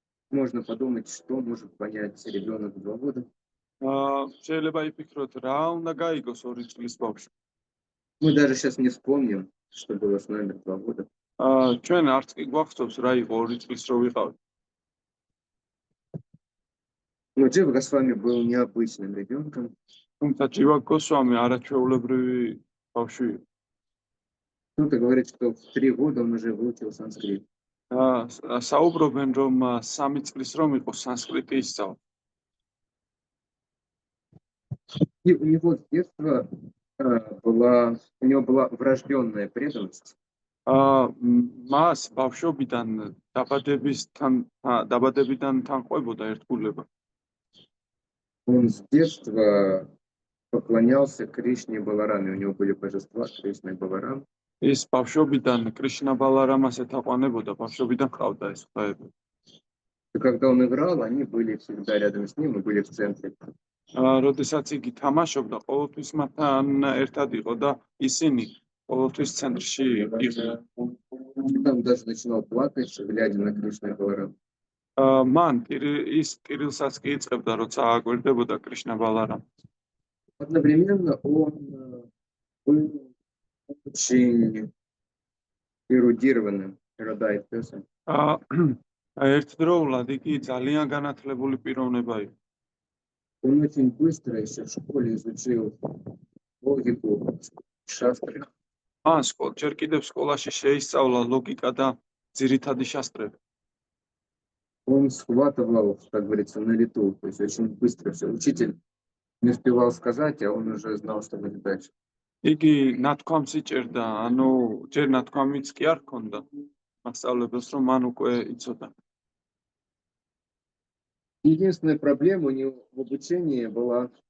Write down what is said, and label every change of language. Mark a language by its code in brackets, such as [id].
[ru] Можно подумать, что может понять ребенок в 2 года. [ka] შეიძლება იფიქროთ, რა უნდა გაიგოს 2 წლის ბავშვი. [ru] Мы даже сейчас не вспомним, что было с нами в 2 года. [ka] ჩვენ არც კი გვახსოვს რა იყო 2 წლის რო ვიყავით. [ru] Но Джива Госвами был необычным ребенком. [ka] თუმცა ჯივა გოსვამი არაჩვეულებრივი ბავშვი იყო. [ru] Кто-то говорит, что в 3 года он уже выучил санскрит. [ka] საუბრობენ, რომ 3 წლის რომ იყო სანსკრიტი ისწავლა. [ru] И у него с детства у него была врожденная преданность. [ka] მას ბავშვობიდან დაბადებიდან თანხმდებოდა ერთგულება. [ru] Он с детства поклонялся Кришне Балараме. У него были божества Кришна и Баларам. [ka] ის ბავშვობიდან კრიშნა ბალარამას ეთაყვანებოდა, ბავშვობიდან ყავდა ეს ღვთაები. [ru] И когда он играл, они были всегда рядом с ним и были в центре. [ka] როდესაც იგი თამაშობდა, ყოველთვის მათთან ერთად იყო და ისინი ყოველთვის ცენტრში იყვნენ. [ru] Он даже начинал плакать, глядя на Кришну и Баларам. [ka] მან ის კირილსაც კი იწყებდა, როცა აკვირდებოდა კრიშნა ბალარამ. [ru] Одновременно он был очень эрудированным, [en] эрудайт person. [ka] ერთდროულად იგი ძალიან განათლებული პიროვნება იყო. [ru] Он очень быстро еще в школе изучил логику, шастры. [ka] ჯერ კიდევ სკოლაში შეისწავლა ლოგიკა და ძირითადი შასტრები. [ru] Он схватывал, как говорится, на лету, то есть очень быстро все. Учитель Не успевал сказать, а он уже знал, что будет дальше. [ka] იგი ნათქვამს იჭერდა, ანუ ჯერ ნათქვამიც კი არ ჰქონდა მასწავლებელს, რომ მან უკვე იცოდა. [ru] Единственная проблема у него в обучении была